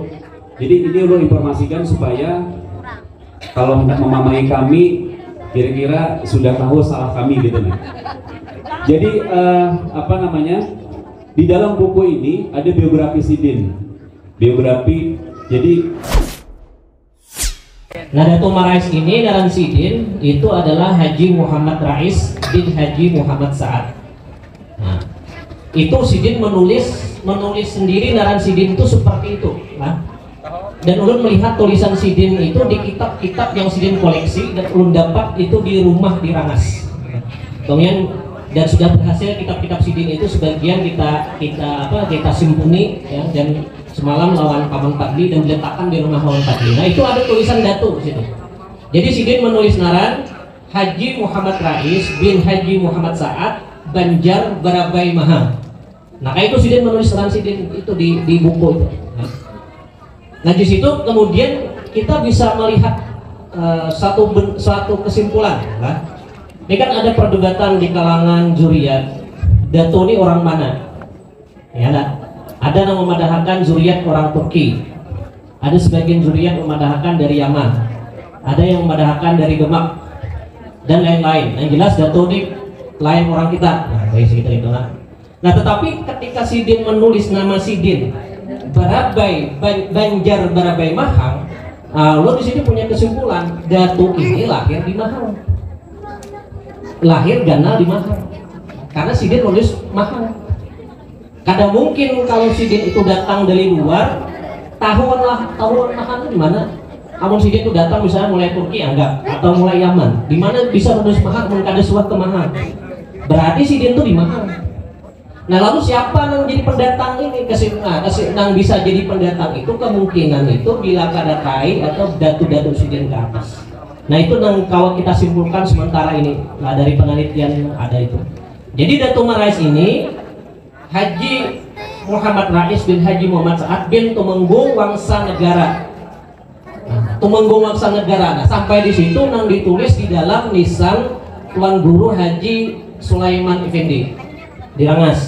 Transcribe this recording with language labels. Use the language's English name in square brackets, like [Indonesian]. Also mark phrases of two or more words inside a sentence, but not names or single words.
[Indonesian] Jadi ini lo informasikan supaya kalau hendak memamai kami kira-kira sudah tahu salah kami gitu nih. Jadi di dalam buku ini ada biografi Sidin. Biografi, jadi Nadatul Marais ini dalam Sidin itu adalah Haji Muhammad Rais bin Haji Muhammad Sa'ad. Nah, itu Sidin menulis sendiri dalam Sidin itu seperti itu. [Banjar] Nah, dan ulun melihat tulisan Sidin itu di kitab-kitab yang Sidin koleksi, dan ulun dapat itu di rumah di Rangas. Kemudian dan sudah berhasil kitab-kitab Sidin itu sebagian kita simpuni ya, dan semalam lawan Paman Padli dan diletakkan di rumah Paman Padli. Nah itu ada tulisan Datu di situ. Jadi Sidin menulis naran Haji Muhammad Rais bin Haji Muhammad Sa'ad Banjar Barabai Mahang. Nah kayak itu Sidin menulis naran Sidin itu di buku itu. [Indonesian] Nah di situ kemudian kita bisa melihat suatu kesimpulan. Nah, ini kan ada perdebatan di kalangan zuriat. Datu ini orang mana? Ya, nah. [Banjar] Ada yang memadahkan zuriat orang Turki, ada sebagian zuriat memadahkan dari Yaman, ada yang memadahkan dari Demak, dan lain-lain. Yang jelas Datu ini lain orang kita. Nah, kayak segitu itu lah. Nah, tetapi ketika Sidin menulis nama Sidin Barabai Banjar Barabai Mahang, lo di sini punya kesimpulan Datu ini lahir di Mahang, lahir ganal di Mahang, karena Sidin menulis Mahang. Kada mungkin kalau Sidin itu datang dari luar, tahuan Mahang di mana? Amun Sidin itu datang misalnya mulai Turki anggap atau mulai Yaman, di mana bisa menulis Mahang kada suat ke Mahang? Berarti Sidin itu di Mahang. Nah lalu siapa yang jadi pendatang ini? Yang bisa jadi pendatang itu kemungkinan itu bila kada kai atau datu-datu Sidin ke atas. [Indonesian] Nah itu yang kalau kita simpulkan sementara ini dari penelitian yang ada itu. Jadi Datu Marais ini Haji Muhammad Rais bin Haji Muhammad Sa'ad bin Tumenggung Wangsa Negara. [Banjar] Tumenggung Wangsa Negara. Nah, sampai di situ nang ditulis di dalam nisan Tuan Guru Haji Sulaiman Effendi di Rangas.